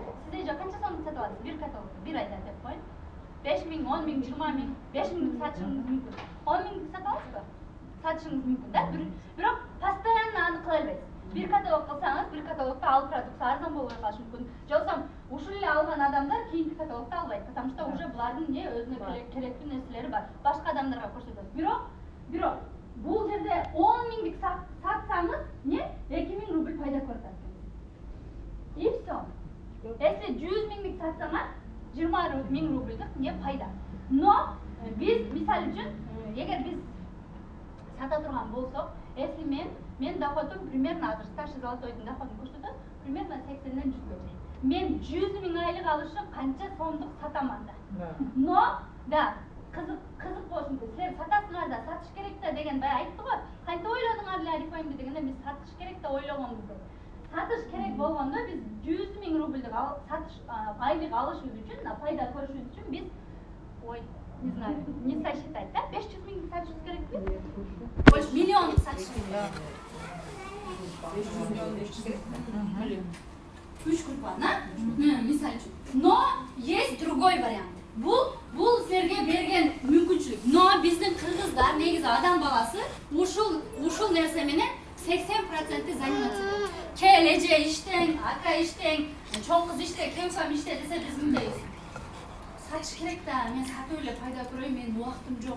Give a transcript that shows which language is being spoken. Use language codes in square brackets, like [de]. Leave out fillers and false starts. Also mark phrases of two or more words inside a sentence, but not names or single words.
[ky] Сиз эже канча сомдук сата аласыз? Бир каталогду бир айда деп коюн. 5000, 10000, 20000, 5000дик сатышыңыз мүмкүн. 10000дик сата аласызбы? Сатышыңыз мүмкүн да. Бирок постоянно аны кыла албайсыз. Бир каталог кылсаңыз, бир каталогдо ал продукция арзан болбой калышы мүмкүн. Жоксо ушул эле алган адамдар кийинки каталогду албайт, [ru] потому что уже [ky] булардын не өзүнө керектүү нерселери бар. Башка адамдарга көрсөтөт. Бирок бул жерде 10000дик сатсаңыз, не 2000 рубль пайда көрүп атасыз. [ru] И всё. Если [ky] 100 000дик сатсаңыз, 20 000 рубльдик не пайда. Но биз мисал үчүн, эгер биз сата турган болсок, если мен доходум примерно азыр старший золотойдун доходун көрсөтөт, примерно 80ден 100ге чейин. Мен 100 000 айлык алыш үчүн канча сомдук сатаман да. Но да, кызык болушу мүмкүн. Силер сатасыңар да, сатыш керек да деген бай айтты го. Кантип ойлодуңар эле Арифайымды дегенде биз сатыш керек да ойлогонбуз деп. Сатыш керек болгондо биз 100 000 рубльдик сатыш айлык алышыбыз үчүн, пайда көрүшүбүз үчүн биз [ru] не знаю, не сосчитать, [ky] да? 500 000 сатышыбыз керекпи? [ru] Больше миллион [ky] сатышыбыз керек. 500 миллион керек. 3 группа, да? Мисал үчүн. [ru] Но есть другой вариант. [ky] Бул силерге берген мүмкүнчүлүк. Но биздин кыргыздар негизи адам баласы ушул нерсе менен 80% заниматься этет. Кел эже иштең, ака иштең, чоң кыз иште, кемсам иште десе биз мындайбыз. Сатыш керек да, мен сатып эле пайда көрөйүн, менин убактым жок.